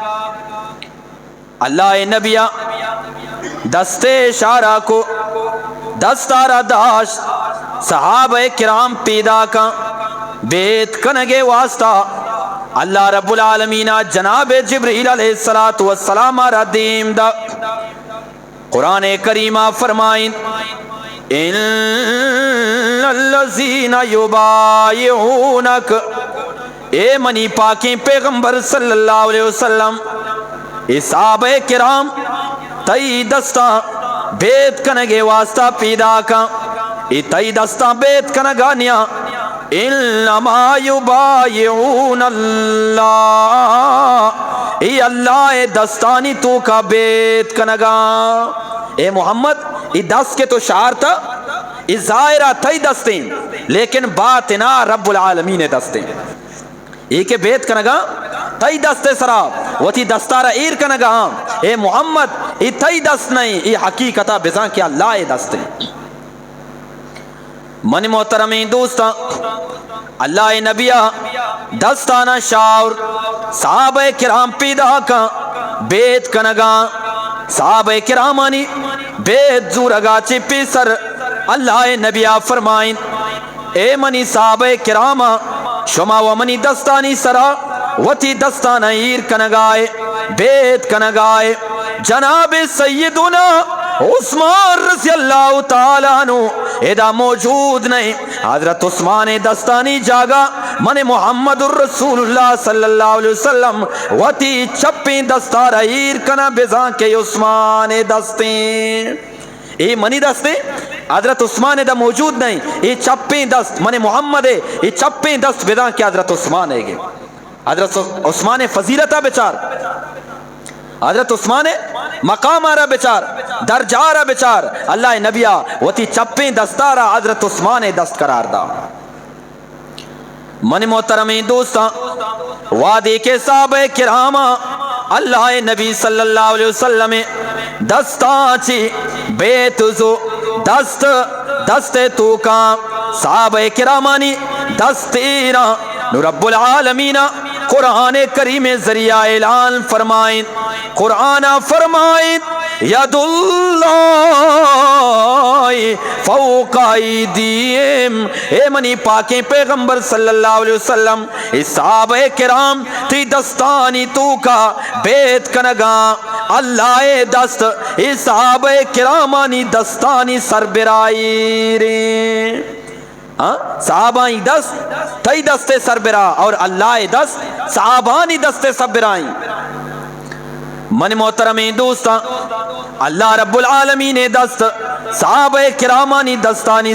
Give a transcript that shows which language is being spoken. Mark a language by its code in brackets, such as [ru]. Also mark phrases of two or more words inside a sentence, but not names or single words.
[bal] اللہ نبیہ دستے اشارہ کو دستارہ داشت صحابہ کرام پیدا کا بیت کنگے واسطہ [ar] اللہ رب العالمین [bal] جناب جبریل [ar] علیہ السلام [bal] ردیم دا قرآن کریمہ فرمائیں ان [ar] الذین یبایعونک [bal] اے منی پاکیں پیغمبر [ar] صلی اللہ علیہ وسلم [bal] صحابہ کرام تئی دستہ بیت کنگے واسطہ پیدا کا تئی دستہ بیت کنگانیا [ar] انما یبایعون اللہ [bal] ای اللہ دستانی تو کا بیت کنگا اے محمد ای دست کے تو شعار تھا ای ظاہرہ تئی دستیں لیکن باطنہ [ar] رب العالمین [bal] دستیں ای کے بیت کنگا تئی دستے سرا وہ تی دستارہ ایر کنگا اے محمد ای تئی دست نہیں ای حقیقتہ بزان کیا اللہ دستے من محترمی دوستا اللہ نبیہ دستانہ شاور صحابہ کرام پیدا کا بیت کنگا صحابہ کرامانی بیت زورگا چپی سر اللہ نبیہ فرمائیں اے منی صحابہ کرامہ شما و منی دستانی سرا وتی دستانہ ایر کنگائے بیت کنگائے جناب سیدنا عثمان [ar] رضی اللہ تعالیٰ عنہ [bal] ادا موجود نہیں حضرت عثمان دستانی جاگا من [ar] محمد الرسول اللہ صلی اللہ علیہ وسلم [bal] وتی چپیں دستارہ ایر کنا بزان کے عثمان دستیں اے منی دستے حضرت عثمان دا موجود نہیں اے چپیں دست من محمد اے چپیں دست بزان کے حضرت عثمان ہے گے حضرت عثمان فضیلتہ بچار حضرت عثمان مقام آرہ بچار درجہ آرہ بچار اللہ نبیہ وتی چپیں دستارہ حضرت عثمان دست قرار دا من محترمی دوستا وعدے کے صحابہ کرامہ اللہ نبی [ar] صلی اللہ علیہ وسلم [bal] دستان چی بیت زو دست تو کا صحابہ کرامانی دستیرہ [ar] رب العالمین [bal] قرآن کریم ذریعہ اعلان فرمائیں قرآن فرمائیں [ar] ید اللہ فوق [bal] ایدیہم اے منی پاکیں پیغمبر [ar] صلی اللہ علیہ وسلم [bal] صحابہ کرام تی دستانی تو کا بیت کنگا اللہ دست صحابہ کرامانی دستانی سربرائی رے صحابانی دست تئی دستے سربراہ اور اللہ دست صحابانی دستے سربراہی من محترمی دوستا [ar] اللہ رب العالمین [bal] دست صحابہ کرامانی دستانی